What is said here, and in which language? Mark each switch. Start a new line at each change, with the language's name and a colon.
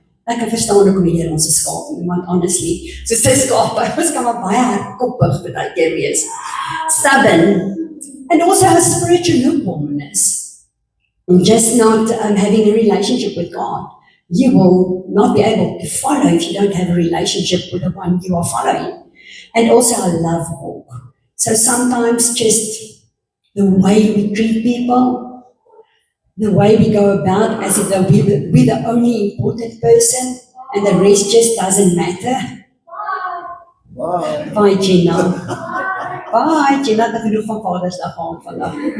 Afrikaans: Ek kan verstaan hoekom die Here ons 'n skaap noem, want honestly, soos sy skape, ons kan maar baie hardkoppig baie keer wees.
English: Stubborn, and also a spiritual lukewarmness. Just not having a relationship with God. You will not be able to follow if you don't have a relationship with the one you are following. And also a love walk. So sometimes just the way we treat people, the way we go about as if we're the only important person and the rest just doesn't matter. Bye, Gina.
Afrikaans: Bye, Gina, dat genoeg van Vadersdag aan vandag.